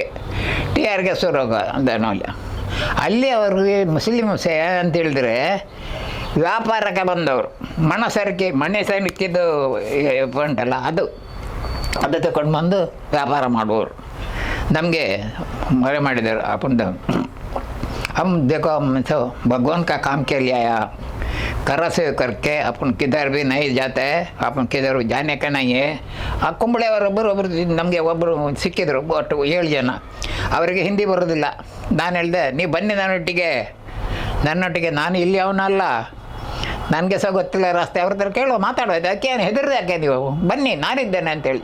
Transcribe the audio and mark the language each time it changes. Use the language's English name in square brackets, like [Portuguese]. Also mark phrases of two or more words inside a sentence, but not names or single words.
[Kannada] TR ಗ್ಯಾಸ್ ಶುರುವಾಗ ಅಲ್ಲಿ ಅವ್ರಿಗೆ ಮುಸ್ಲಿಮ್ಸೆ ಅಂತ ಹೇಳಿದ್ರೆ ವ್ಯಾಪಾರಕ್ಕೆ ಬಂದವರು, ಮನೆ ಸರಿಕೆದು ಉಂಟಲ್ಲ ಅದು ತಗೊಂಡು ಬಂದು ವ್ಯಾಪಾರ ಮಾಡುವವರು. ನಮಗೆ मरे ಮಾಡಿದರು. [Hindi] अपन हम देखो भगवान का काम के लिए आया, कर से करके अपन किधर भी नहीं जाते हैं, अपन किधर जाने का नहीं है. [Kannada] ಆ ಕುಂಬಳೆಯವರೊಬ್ಬರು ನಮಗೆ ಒಬ್ಬರು ಸಿಕ್ಕಿದ್ರು, ಒಟ್ಟು 7 ಜನ. ಅವರಿಗೆ ಹಿಂದಿ ಬರೋದಿಲ್ಲ. ನಾನು ಹೇಳಿದೆ, ನೀವು ಬನ್ನಿ ನನ್ನೊಟ್ಟಿಗೆ, ನಾನು ಇಲ್ಲಿ ಅವನಲ್ಲ, ನನಗೆ ಸಹ ಗೊತ್ತಿಲ್ಲ ರಸ್ತೆ, ಅವ್ರ ಹತ್ರ ಕೇಳುವ ಮಾತಾಡೋದು, ಅದಕ್ಕೆ ಏನು ಹೆದರ್ದು ಯಾಕೆ ನೀವು ಬನ್ನಿ, ನಾನಿದ್ದೇನೆ ಅಂತೇಳಿ.